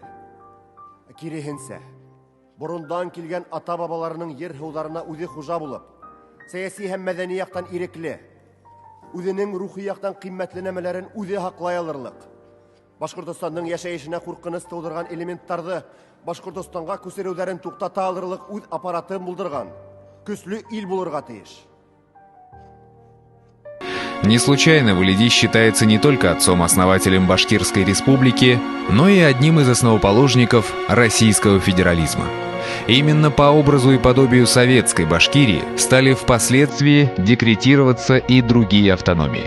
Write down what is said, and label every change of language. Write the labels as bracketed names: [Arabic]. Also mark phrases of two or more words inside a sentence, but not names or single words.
[Bashkir] Киресенчә, борындан килгән ата-бабаларының ер-һыуларына үзе хуҗа булып, сәяси һәм мәдәни яктан ирекле, үзенең рухи яктан кыйммәтле нәмәләрен үзе һаклай алырлык. Башкортстанның яшәешенә куркыныч тудырган элементларны Башкортстанга күсерүләрен туктата алырлык үз аппаратын булдырган көчле ил булырга тиеш. [Russian] Не случайно Валиди считается не только отцом-основателем Башкирской республики, но и одним из основоположников российского федерализма. Именно по образу и подобию советской Башкирии стали впоследствии декретироваться и другие автономии.